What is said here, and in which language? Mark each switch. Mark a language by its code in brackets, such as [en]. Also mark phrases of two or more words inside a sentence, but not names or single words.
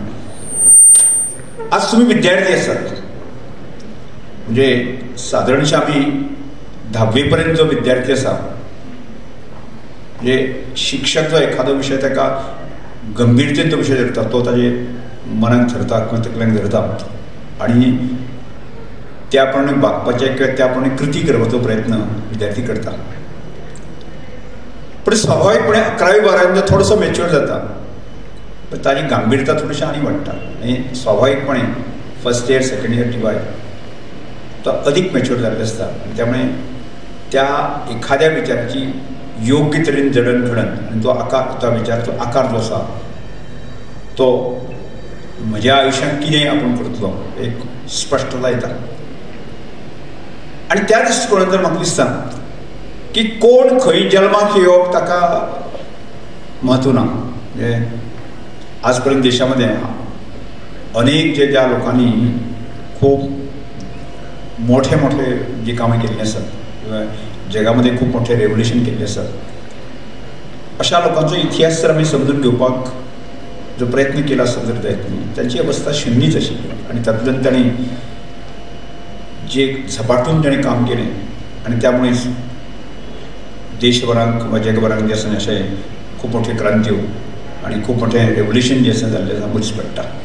[kok] आज तुम्ही विद्यार्थी आसात म्हणजे साधारणशे आम्ही 10वी पर्यंत जो विद्यार्थी आसा म्हणजे शिक्षक जो एखादो विषय ताका गंभीरतेन तो विषय धरता तो ताजे मनाक धरता किंवा तकलेक धरता आणि त्याप्रमाणे वागपाचे किंवा त्याप्रमाणे कृती करपाचो प्रयत्न विद्यार्थी करता. पण स्वाभाविकपणे 11वी-12वी थोडंसं मॅच्युअर जाता पण ताजी गांभीरता थोडीशी आणि वाडटा आणि स्वाभाविकपणे फर्स्ट इयर सेकंड इयर टी वाय तो अधिक मॅच्युअर जाल्ले आसता आणि त्यामुळे त्या एखाद्या विचाराची योग्य तरेन जडणघडण आणि तो विचाराचो आकार जो आसा तो म्हज्या आयुश्यांत कितें आपूण करतलो एक स्पश्टता येता. आणि त्या दृश्टिकोनांतल्यान म्हाका दिसता की कोण खंय जल्माक येवप ताका म्हत्व ना. म्हणजे आज पर्यंत देशामध्ये अनेक ज्या लोकांनी खूप मोठे जी कामं केल्लीं आसात किंवा जगामध्ये खूप मोठे रेव्होल्युशन केल्लें आसात अशा लोकांचो इतिहास जर आमी समजून घेवपाक जो प्रयत्न केला आसत जर जायत न्ही तांची अवस्था शुन्यच आशिल्ली आणि तातूंतल्यान तांणी जे झपाटून ताणें काम केलें आणि त्यामुळेच देशभराक वा जगभराक जे आसा अशें खूप मोठ्यो क्रांत्यो आणि खूप मोठें रेव्होल्युशन जे आसा जाल्लें आमकां दिश्टी पडटा.